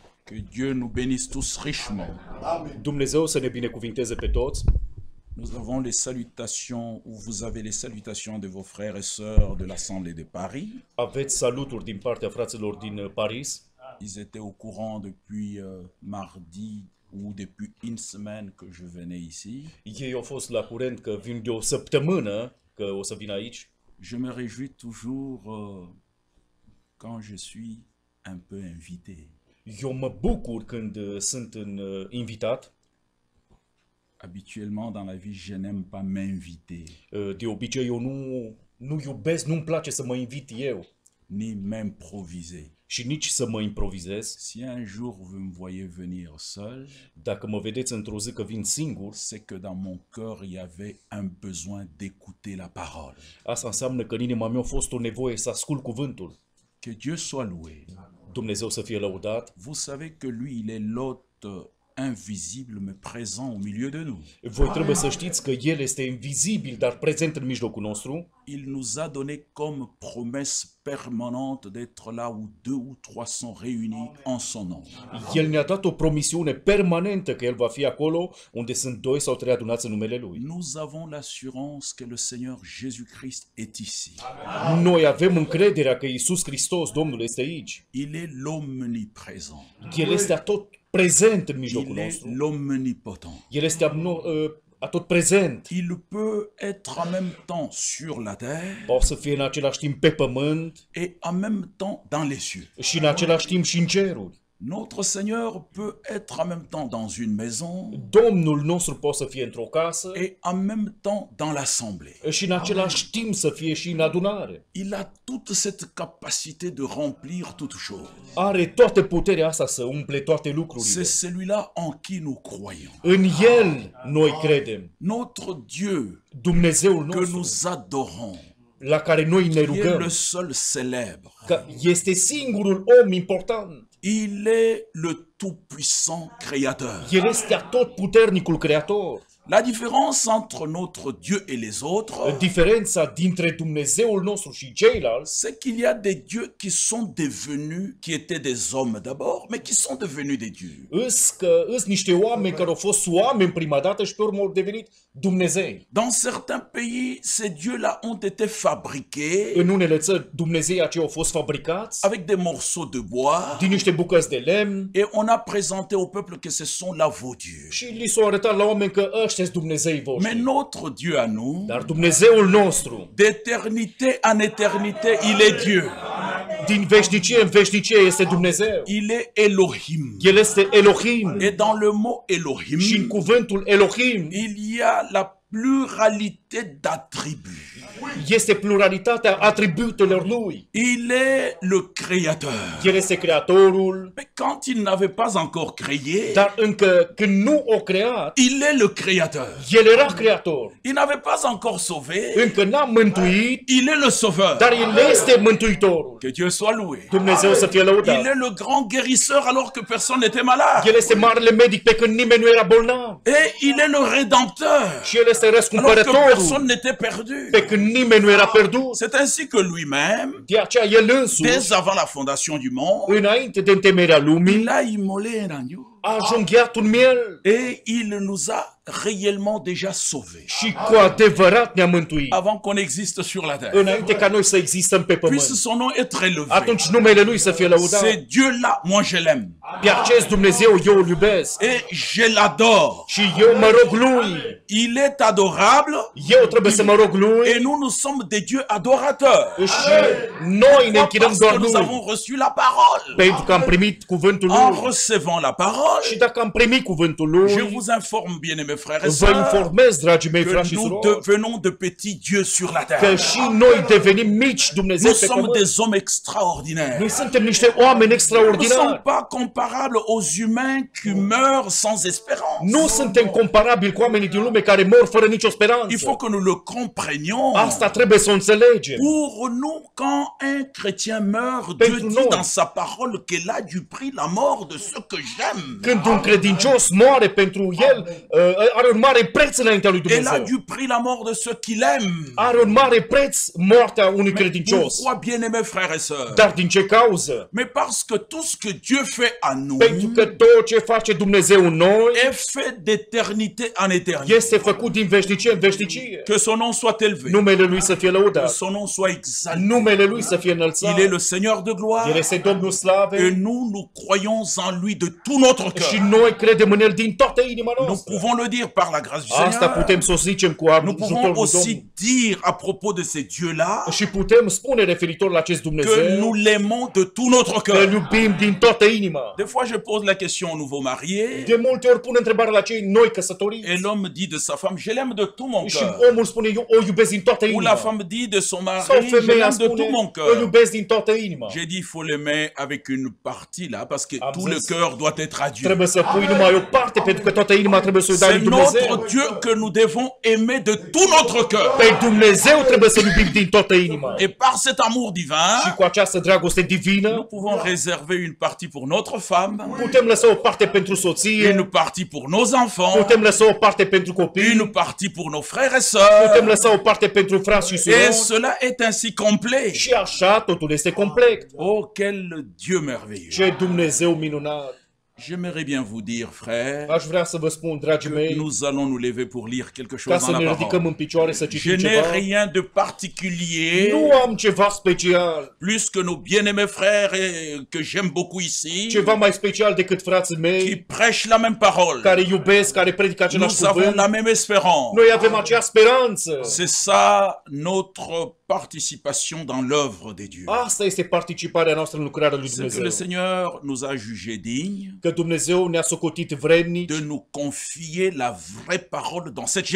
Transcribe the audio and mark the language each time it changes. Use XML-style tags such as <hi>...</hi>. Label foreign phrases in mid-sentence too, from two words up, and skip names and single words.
<fr>Que Dieu nous bénisse tous richement.</fr> <ro>Dumnezeu să ne binecuvinteze pe toți.</ro> <fr>Nous avons les salutations, ou vous avez les salutations de vos frères et sœurs de l'Assemblée de Paris.</fr> <ro>Aveți saluturi din partea fraților din Paris.</ro> <fr>Ils étaient au courant depuis mardi ou depuis une semaine que je venais ici.</fr> <ro>Ei au fost la curent că vin de o săptămână că o să vin aici.</ro> <fr>Je me réjouis toujours quand je suis un peu invité.</fr> <ro>Eu mă bucur când sunt invitat.</ro> <fr>Habituellement dans la vie, je n'aime pas m'inviter.</fr> <ro>De obicei eu nu iubesc, nu-mi place să mă invit eu.</ro> <fr>Ni m'improviser.</fr> <ro>Și nici să mă improvizez.</ro> <fr>Si un jour vous me voyez venir seul,</fr> <ro>dacă mă vedeți într-o zi că vin singur,</ro> <fr>c'est que dans mon cœur il y avait un besoin d'écouter la parole.</fr> <ro>Asta înseamnă că în inima mea a fost o nevoie să ascult cuvântul.</ro> <fr>Que Dieu soit loué.</fr> <ro>Dumnezeu să fie lăudat.</ro> <fr>Vous savez que lui, il est l'hôte invisible mais présent au milieu de nous.</fr> <ro>Voi trebuie să știți că El este invizibil, dar prezent în mijlocul nostru.</ro> <fr>Il nous a donné comme promesse permanente d'être là où 2 ou 3 sont réunis en son nom.</fr> <ro>El ne-a dat o promisiune permanentă că El va fi acolo unde sunt 2 sau 3 adunați în numele Lui.</ro> <fr>Nous avons l'assurance que le Seigneur Jésus-Christ est ici.</fr> <ro>Noi avem încrederea că Iisus Hristos, Domnul, este aici.</ro> <fr>Il est l'omniprésent.</fr> <ro>El este atot prezent în mijlocul</ro> <fr>Il est</fr> <ro>nostru.</ro> <fr>l'omnipotent.</fr> <ro>El este atot prezent.</ro> <fr>Il peut être en même temps sur la terre</fr> <ro>Poate să fie în același timp pe pământ</ro> <fr>et en même temps dans les cieux.</fr> <ro>și în același timp și în ceruri.</ro> <fr>Notre Seigneur peut être en même temps dans une maison</fr> <ro>Domnul nostru poate să fie într-o casă</ro> <fr>et en même temps dans l'assemblée.</fr> <ro>și în același timp să fie și în adunare.</ro> <fr>Il a toute cette capacité de remplir toutes choses.</fr> <ro>Are toată puterea asta să umple toate lucrurile.</ro> <fr>C'est celui-là en qui nous croyons.</fr> <ro>În El noi credem.</ro> <fr>Notre Dieu</fr> <ro>Dumnezeul</ro> <fr>que</fr> <ro>nostru</ro> <fr>nous adorons,</fr> <ro>la care noi ne</ro> <fr>qui est</fr> <ro>rugăm,</ro> <fr>le seul célèbre.</fr> <ro>că este singurul om important.</ro> <fr>Il est le tout-puissant créateur.</fr> <ro>El este atotputernicul creator.</ro> <fr>La différence entre notre Dieu et les autres,</fr> <ro>Diferența dintre Dumnezeul nostru și ceilalți</ro> <fr>c'est qu'il y a des dieux qui sont devenus, qui étaient des hommes d'abord, mais qui sont devenus des dieux.</fr> <ro>îs niște oameni care au fost oameni prima dată și pe urmă au devenit Dumnezei.</ro> <fr>Dans certains pays, ces dieux-là ont été fabriqués</fr> <ro>În unele țări, Dumnezeii aceia au fost fabricați</ro> <fr>avec des morceaux de bois</fr> <ro>din niște bucăți de lemn</ro> <fr>et on a présenté au peuple que ce sont là vos dieux.</fr> <ro>și li s-au arătat la oameni că ăștia sunt Dumnezeii</ro> <fr>Mais</fr> <ro>voștri.</ro> <fr>notre Dieu à nous,</fr> <ro>Dar Dumnezeul nostru,</ro> <fr>d'éternité en éternité, il est Dieu.</fr> <ro>din veșnicie în veșnicie, este Dumnezeu.</ro> <fr>Il est Elohim.</fr> <ro>El este Elohim.</ro> <fr>Et dans le mot</fr> <ro>Și în</ro> <fr>Elohim,</fr> <ro>cuvântul Elohim</ro> <fr>il y a la pluralité d'attributs.</fr> <ro>este pluralitatea atributelor lui.</ro> <fr>Il est le créateur.</fr> <ro>El este creatorul,</ro> <fr>Mais quand il n'avait pas encore créé,</fr> <ro>dar încă când nu o creat,</ro> <fr>il est le créateur.</fr> <ro>el era creator.</ro> <fr>Il n'avait pas encore sauvé,</fr> <ro>Încă n-a mântuit,</ro> <fr>il est le sauveur.</fr> <ro>dar el este mântuitorul.</ro> <fr>Que Dieu soit loué.</fr> <ro>Dumnezeu să fie</ro> <fr>Il</fr> <ro>lăudat.</ro> <fr>est le grand guérisseur alors que personne n'était malade.</fr> <ro>El este marele medic pe când nimeni nu era bolnav.</ro> <fr>Et il est le rédempteur</fr> <ro>Și el este</ro> <fr>alors que</fr> <ro>răscumpărătorul</ro> <fr>personne n'était perdu.</fr> <ro>pe când nimeni nu era pierdut.</ro> <fr>C'est ainsi que lui-même,</fr> <ro>De aceea el însuși,</ro> <fr>dès avant la fondation du monde,</fr> <ro>înainte de întemeierea lumii,</ro> <fr>il a immolé un agneau.</fr> <ro>a junghiat un miel</ro> <fr>Et il nous a réellement déjà sauvés.</fr> <ro>și cu adevărat ne-a mântuit.</ro> <fr>Avant qu'on existe sur la terre.</fr> <ro>Înainte ca noi să existăm pe</ro> <fr>Puisse</fr> <ro>pământ.</ro> <fr>son nom être élevé.</fr> <ro>Atunci numele lui să fie lăudat.</ro> <fr>C'est Dieu-là, moi je l'aime.</fr> <ro>Pe acest Dumnezeu eu îl iubesc</ro> <fr>Et je l'adore.</fr> <ro>și eu mă rog lui.</ro> <fr>Il est adorable</fr> <ro>Eu trebuie să mă rog lui</ro> <fr>et nous sommes des dieux adorateurs.</fr> <ro>și noi ne închinăm</ro> <fr>Parce</fr> <ro>doar</ro> <fr>que nous</fr> <ro>lui.</ro> <fr>avons reçu la parole.</fr> <ro>Pentru că am primit cuvântul</ro> <fr>En</fr> <ro>lui.</ro> <fr>recevant la parole,</fr> <ro>Și dacă am primit cuvântul</ro> <fr>je</fr> <ro>lui,</ro> <fr>vous informe, bien-aimés frères et</fr> <ro>vă</ro> <fr>sœurs,</fr> <ro>informez, dragii mei</ro> <fr>que</fr> <ro>frați și</ro> <fr>nous</fr> <ro>surori,</ro> <fr>devenons de petits dieux sur la</fr> <ro>că</ro> <fr>terre.</fr> <ro>și noi devenim mici Dumnezeu</ro> <fr>Nous</fr> <ro>pe</ro> <fr>sommes</fr> <ro>pământ.</ro> <fr>des hommes extraordinaires.</fr> <ro>Noi suntem niște oameni</ro> <fr>Nous ne sommes</fr> <ro>extraordinari.</ro> <fr>pas comparables aux humains qui meurent sans espérance.</fr> <ro>Nu suntem comparabili cu oamenii din lume care mor fără nicio</ro> <fr>Il</fr> <ro>speranță.</ro> <fr>faut que nous le comprenions.</fr> <ro>Asta trebuie să o înțelegem.</ro> <fr>Pour nous, quand un chrétien meurt,</fr> <ro>Pentru</ro> <fr>Dieu dit</fr> <ro>noi.</ro> <fr>dans sa parole qu'elle a du prix la mort de ceux que j'aime.</fr> <ro>Când un credincios moare pentru el, are un mare preț înaintea lui</ro> <fr>Elle a</fr> <ro>Dumnezeu.</ro> <fr>dû prix la mort de ceux qui l'aiment.</fr> <ro>Are un mare preț moartea unui credincios.</ro> <fr>Pourquoi, bien-aimés frères et sœurs?</fr> <ro>Dar din ce cauză?</ro> <fr>Mais parce que tout ce que Dieu fait à nous</fr> <ro>Pentru că tot ce face Dumnezeu în noi</ro> <fr>est fait d'éternité en éternité.</fr> <ro>este făcut din veșnicie în veșnicie.</ro> <fr>Que son nom soit élevé,</fr> <ro>Numele lui să fie</ro> <fr>que</fr> <ro>lăudat.</ro> <fr>son nom soit exalté.</fr> <ro>Numele lui să fie înălțat.</ro> <fr>Il est le Seigneur de gloire</fr> <ro>El este Domnul</ro> <fr>et</fr> <ro>slavei</ro> <fr>nous croyons en lui de tout notre</fr> <ro>și</ro> <fr>cœur.</fr> <ro>noi credem în el din toată inima</ro> <fr>Nous</fr> <ro>noastră.</ro> <fr>pouvons le dire par la grâce du</fr> <ro>Asta</ro> <fr>Seigneur.</fr> <ro>putem să o zicem cu</ro> <fr>Nous</fr> <ro>ajutorul</ro> <fr>pouvons</fr> <ro>lui Domnul.</ro> <fr>aussi dire à propos de ces dieux-là</fr> <ro>Și putem spune referitor la acest</ro> <fr>que</fr> <ro>Dumnezeu</ro> <fr>nous l'aimons de tout notre</fr> <ro>că</ro> <fr>cœur.</fr> <ro>îl iubim din toată inima.</ro> <fr>Des fois, je pose la question aux nouveaux mariés</fr> <ro>De multe ori pun întrebarea la cei noi căsătoriți</ro> <fr>et l'homme dit de sa femme, je l'aime de tout mon</fr> <ro>și</ro> <fr>cœur.</fr> <ro>omul spune, eu o iubesc din toată</ro> <fr>Ou la</fr> <ro>inima.</ro> <fr>femme dit de son mari,</fr> <ro>Sau</ro> <fr>je</fr> <ro>femeia</ro> <fr>l'aime de</fr> <ro>spune,</ro> <fr>tout mon</fr> <ro>îl</ro> <fr>cœur.</fr> <ro>iubesc din toată inima.</ro> <fr>J'ai dit, il faut l'aimer avec une partie là, parce que</fr> <ro>Am</ro> <fr>tout le</fr> <ro>zis,</ro> <fr>cœur doit être à Dieu.</fr> <ro>Trebuie să pui numai o parte, pentru că toată inima trebuie să o dai</ro> <fr>C'est</fr> <ro>lui Dumnezeu.</ro> <fr>notre Dieu que nous devons aimer de tout notre cœur.</fr> <ro>Pe Dumnezeu trebuie să iubim din toată inima.</ro> <fr>Et par cet amour</fr> <ro>Și</ro> <fr>divin,</fr> <ro>cu această dragoste</ro> <fr>nous</fr> <ro>divină,</ro> <fr>pouvons réserver une partie pour notre femme,</fr> <ro>putem lăsa o parte pentru soție,</ro> <fr>une partie pour nos enfants,</fr> <ro>putem lăsa o parte pentru copii,</ro> <fr>une partie pour nos frères et</fr> <ro>putem</ro> <fr>sœurs.</fr> <ro>lăsa o parte pentru frați și</ro> <fr>Et</fr> <ro>surori.</ro> <fr>cela est ainsi complet.</fr> <ro>Și așa totul este complet.</ro> <fr>Oh, quel Dieu merveilleux.</fr> <ro>Ce Dumnezeu minunat!</ro> <fr>J'aimerais bien vous dire, frères,</fr> <ro>Aș vrea să vă spun, dragii</ro> <fr>que</fr> <ro>mei,</ro> <fr>nous allons nous lever pour lire quelque</fr> <ro>ca</ro> <fr>chose</fr> <ro>să</ro> <fr>dans</fr> <ro>ne</ro> <fr>la</fr> <ro>ridicăm</ro> <fr>parole.</fr> <ro>în picioare să</ro> <fr>Je</fr> <ro>citim</ro> <fr>n'ai</fr> <ro>ceva.</ro> <fr>rien de particulier,</fr> <ro>Nu am ceva special,</ro> <fr>plus que nos bien-aimés frères et que j'aime beaucoup ici,</fr> <ro>ceva mai special decât frații</ro> <fr>qui</fr> <ro>mei,</ro> <fr>prêchent la même parole.</fr> <ro>care iubesc, care predică același</ro> <fr>Nous avons</fr> <ro>cuvânt.</ro> <fr>la même espérance.</fr> <ro>Noi avem acea speranță.</ro> <fr>C'est ça notre participation dans l'œuvre de Dieu.</fr> <ro>Asta este participarea noastră în lucrarea lui</ro> <fr>C'est que le</fr> <ro>Dumnezeu.</ro> <fr>Seigneur nous a jugés dignes</fr> <ro>Că Dumnezeu ne-a socotit vrednici</ro> <fr>de nous confier la vraie parole dans cette</fr>